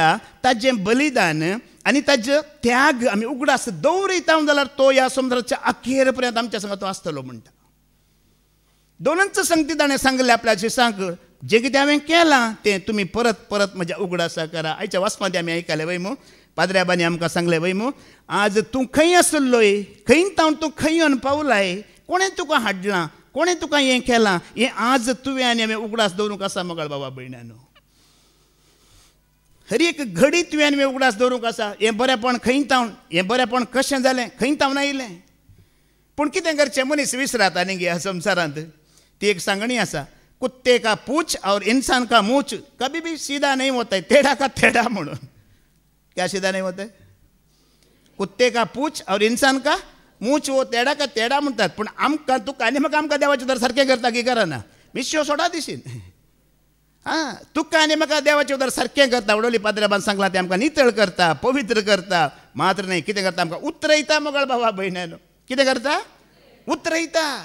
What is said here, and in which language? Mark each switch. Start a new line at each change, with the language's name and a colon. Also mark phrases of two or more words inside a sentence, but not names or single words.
Konkani: ताजें बलिदान आनी ताजो त्याग आमी उगडास दवरिता जाल्यार तो ह्या संवसाराच्या अखेर पर्यंत आमच्या संग तो आसतलो म्हणटा 2च संगती ताणें सांगलें आपल्या शिसांक जें कितें हांवें केलां तें तुमी परत परत म्हज्या उगडासा करा आयच्या वाचपांत आमी आयकलें वय मो पाद्र्याबांनी आमकां सांगलें वय मो आज तूं खंय आसलोय खंय तावन तूं खंय येवन पावलाय कोणें तुका हाडलां कोणें तुका हें केलां हें आज तुवें आनी हांवें उगडास दवरूंक आसा मोगाळ बाबा भयण्यानो हर एक घडी तुवें आनी हांवें उगडास दवरूंक आसा हें बरेंपण खंय तावन हें बरेंपण कशें जालें खंय तावन आयलें पूण कितें करचें मनीस विसराता न्ही गे ह्या संवसारांत ती एक सांगणी आसा
Hindi: कुत्ते का पूछ और इंसान का मूछ कभी भी सीधा नहीं होता है टेढ़ा का टेढ़ा
Konkani: म्हणून
Hindi: क्या सीधा नहीं होता है कुत्ते का पूछ और इंसान का मूछ वो टेढ़ा का टेढ़ा
Konkani: म्हणटात पूण आमकां तुका आनी म्हाका आमकां देवाचें दर सारकें करता की करना विश्व सोडा दिशीन हां तुका आनी म्हाका देवाचें उतर सारकें करता वडोली पाद्र्याबान सांगलां तें आमकां नितळ करता पवित्र करता मात्र न्ही कितें करता आमकां उतरयता मोगाळ भावा भयणानो कितें करता उतरयता